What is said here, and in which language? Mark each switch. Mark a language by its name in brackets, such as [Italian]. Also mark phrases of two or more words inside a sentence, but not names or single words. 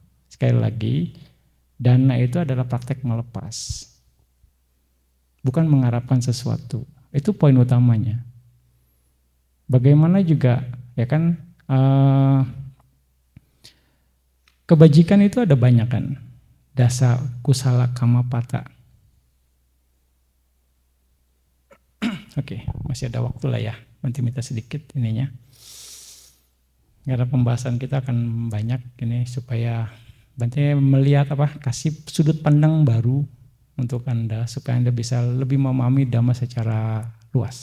[Indonesian] Sekali lagi, dana itu adalah praktek melepas. Bukan mengharapkan sesuatu. Itu poin utamanya. Bagaimana juga, ya kan, kebajikan itu ada banyak kan. [Pali] Dasa kusala kamapata. [Indonesian] Oke, masih ada waktu lah ya. Nanti minta sedikit ininya. Karena pembahasan kita akan banyak ini supaya nanti melihat kasih sudut pandang baru untuk Anda supaya Anda bisa lebih memahami Dhamma secara luas.